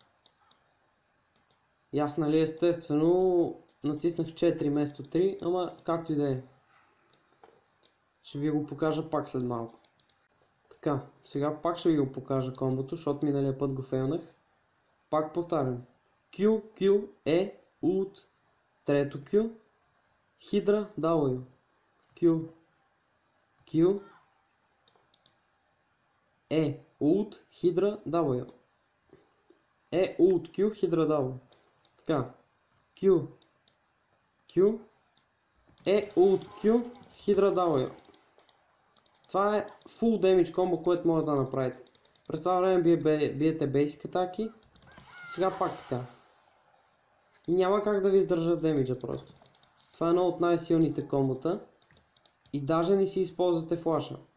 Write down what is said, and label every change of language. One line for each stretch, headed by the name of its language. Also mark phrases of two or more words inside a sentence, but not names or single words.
Bulgarian: И аз, нали, естествено натиснах 4 вместо 3, ама както и да е. Ще ви го покажа пак след малко. Така, сега пак ще ви го покажа комбото, защото миналия път го фейлнах. Пак повтарям. Q, Q, ult, трето Q, Hydra W. Q, Q, ult, Hydra W. Ult Q, Hydra W. Така. Q, Q, ult Q, Hydra W. Това е
English: full damage
Bulgarian: комбо, което може да направите. През това време биете basic атаки. Сега пак така. И няма как да ви издържат демиджа просто. Това е едно от най-силните комбота. И даже не си използвате флаша.